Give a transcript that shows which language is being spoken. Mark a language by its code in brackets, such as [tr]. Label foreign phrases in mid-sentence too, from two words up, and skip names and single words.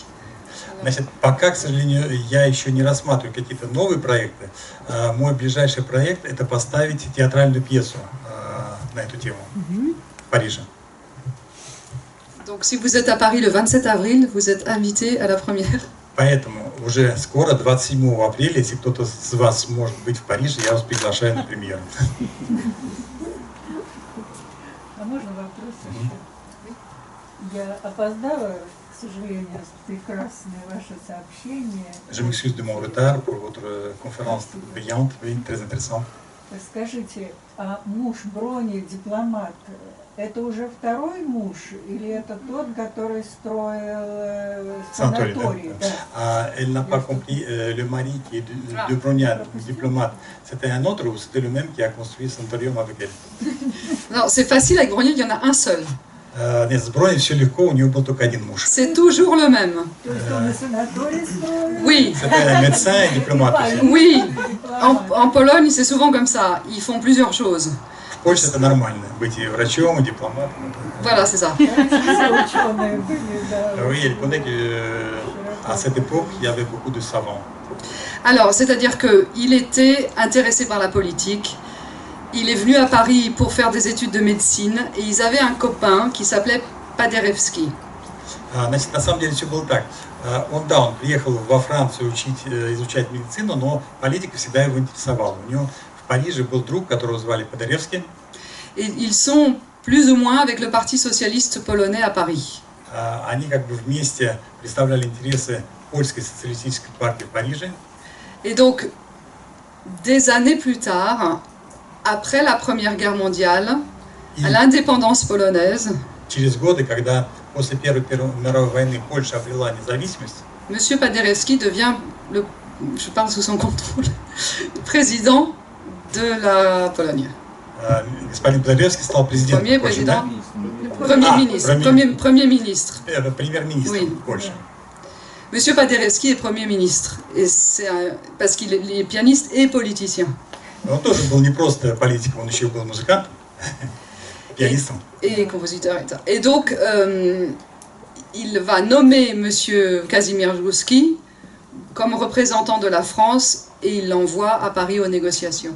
[ru] Значит, пока, к сожалению, я еще не рассматриваю какие-то новые проекты. Мой ближайший проект – это поставить театральную пьесу на эту тему в Париже. [fr] Donc, si vous êtes à Paris le 27 avril, vous êtes invité à la première. [ru] Поэтому уже скоро, 27 апреля, если кто-то из вас может быть в Париже, я вас приглашаю на премьеру. А можно вопрос еще? Я опоздала, к сожалению, прекрасное ваше сообщение. [fr] Je m'excuse de mon retard pour votre conférence brillante, oui, très intéressante. [ru] Скажите, а муж Брони, дипломат, это уже второй муж или это тот, который строил санаторий? Да? [fr] Elle n'a pas compris, le mari qui est de Brogniard, diplomate, c'était un autre ou c'était le même qui a construit le sanatorium avec elle? Non, c'est facile, avec Brogniard, il y en a un seul. [ru] Нет, с Брони все легко, у него был только один муж. [fr] C'est toujours le même. [ru] То есть он и санаторий строил? [fr] Oui. C'était un médecin et diplomate aussi. Oui. En Pologne, c'est souvent comme ça. Ils font plusieurs choses. [ru] В Польше это нормально, быть и врачом, и дипломатом. [fr] Voilà, c'est ça. [ru] Все ученые были, да. [fr] Oui, elle connaît qu'à cette époque, il y avait beaucoup de savants. Alors, c'est-à-dire qu'il était intéressé par la politique. Il est venu à Paris pour faire des études de médecine et ils avaient un copain qui s'appelait Paderewski. [ru] Значит, на самом деле все было так. Он приехал во Францию изучать медицину, но политика всегда его интересовала. У него в Париже был друг, которого звали Падеревский. [fr] Et ils sont plus ou moins avec le Parti socialiste polonais à Paris. [ru] Они как бы вместе представляли интересы польской социалистической партии в Париже. [fr] Et donc, des années plus tard, après la Première Guerre mondiale, à l'indépendance polonaise, [ru] Через годы, когда после Первой мировой войны Польша обрела независимость, [fr] M. Paderewski devient, je parle sous son contrôle, président de la Pologne. [ru] Господин Падеревский стал президентом [fr] Premier [ru] Польши, [fr] président, [ru] да? [fr] premier ministre, premier ministre. [ru] Премьер-министр [fr] Oui. [ru] Польши. [fr] Monsieur Paderewski est Premier ministre, et parce qu'il est pianiste et politicien. [ru] Он тоже был не просто политиком, он еще был музыкантом, пианистом. [fr] Et compositeur. Et donc, il va nommer M. Kazimierz Głuski comme représentant de la France et il l'envoie à Paris aux négociations.